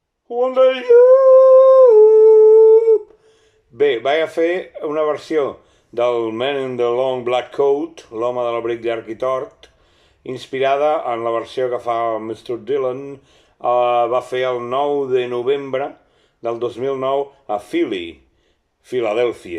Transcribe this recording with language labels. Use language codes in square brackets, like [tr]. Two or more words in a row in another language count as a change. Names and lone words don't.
[en] One day you... [ca] Bé, vaig a fer una versió del Man in the Long Black Coat, l'home de l'abric llarg i tort, inspirada en la versió que fa Mr. Dylan, va fer el 9 de novembre del 2009 a Philly, Filadèlfia.